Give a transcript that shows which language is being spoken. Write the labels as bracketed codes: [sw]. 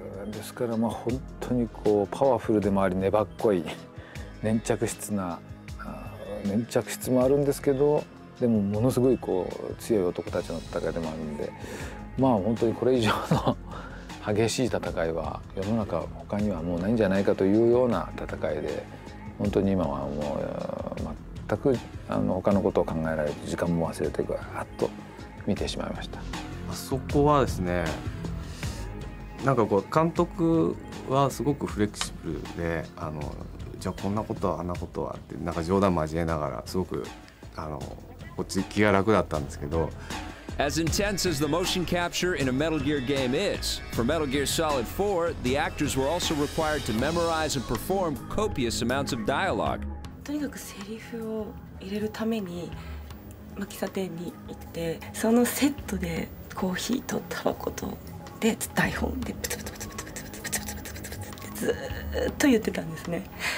[ja] ですから本当にこうパワフルでもあり粘っこい粘着質な粘着質もあるんですけど、でもものすごいこう強い男たちの戦いでもあるんで、まあ本当にこれ以上の激しい戦いは世の中他にはもうないんじゃないかというような戦いで、本当に今はもう全く他のことを考えられず時間も忘れてガーッと見てしまいました。そこはですね、なんかこう監督はすごくフレキシブルで、じゃあこんなことはあんなことはってなんか冗談交えながらすごくこっち気が楽だったんですけど。 [en] As intense as the motion capture in a Metal Gear game is, for Metal Gear Solid 4, the actors were also required to memorize and perform copious amounts of dialogue. [ja] とにかくセリフを入れるために喫茶店に行って、そのセットでコーヒーとタバコとで台本でプツプツプツプツプツプツプツプツプツプツってずーっと言ってたんですね。